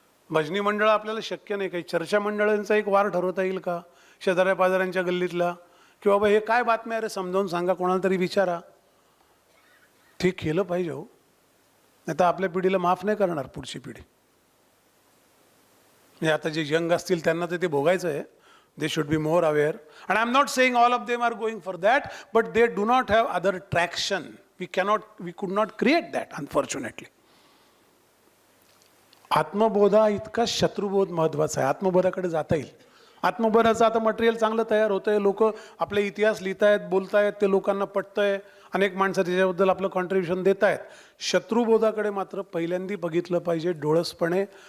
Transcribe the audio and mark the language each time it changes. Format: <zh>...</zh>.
<mr>भजनी मंडळ आपल्याला शक्य नाही. काही चर्चा मंडळांचा एक वार ठरवता येईल का शेजाऱ्या पाजाऱ्यांच्या गल्लीतला? की बाबा हे काय बातम्या रे, समजावून सांगा, कोणाला तरी विचारा. ते केलं पाहिजे हो. नाही तर आपल्या पिढीला माफ नाही करणार पुढची पिढी. म्हणजे आता जे यंग असतील त्यांना तर ते भोगायचं आहे.</mr> <en>They should be more aware. And I'm not saying all of them are going for that, but they do not have other traction. We could not create that, unfortunately.</en> <mr>आत्मबोधा इतका शत्रुबोध महत्वाचा आहे. आत्मबोधाकडे जाता येईल. आत्मबोधाचं आता मटेरियल चांगलं तयार होतंय. लोक आपले इतिहास लिहितायत, बोलतायत, ते लोकांना पटतंय. अनेक माणसं त्याच्याबद्दल आपलं कॉन्ट्रीब्युशन देत आहेत. शत्रुबोधाकडे मात्र पहिल्यांदा बघितलं पाहिजे डोळसपणे.</mr>